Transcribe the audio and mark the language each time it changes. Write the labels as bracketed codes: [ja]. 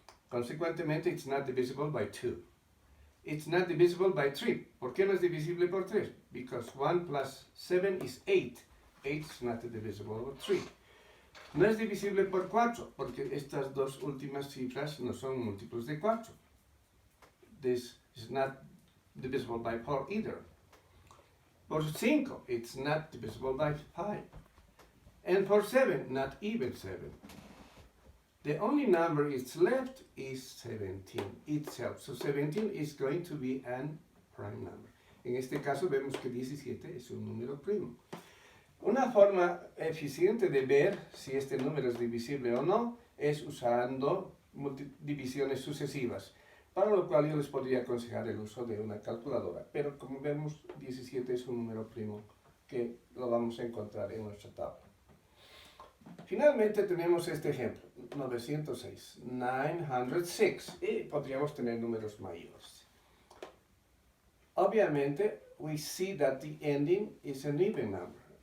[es] Consecuentemente, [en] it's not divisible by 2. It's not divisible by 3. [es] ¿Por qué no es divisible por 3? [en] Because 1 plus 7 is 8. 8 is not divisible by 3. [es] No es divisible por 4, porque estas dos últimas cifras no son múltiplos de 4. [en] This is not divisible by 4 either. [es] Por 5, [en] it's not divisible by 5. And for 7, not even 7. The only number it's left is 17 itself. So 17 is going to be an prime number. [es] En este caso vemos que 17 es un número primo. Una forma eficiente de ver si este número es divisible o no es usando divisiones sucesivas, para lo cual yo les podría aconsejar el uso de una calculadora. Pero como vemos, 17 es un número primo que lo vamos a encontrar en nuestra tabla. Finalmente tenemos este ejemplo, 906, 906, y podríamos tener números mayores. Obviamente, [en] we see that the ending is an even number.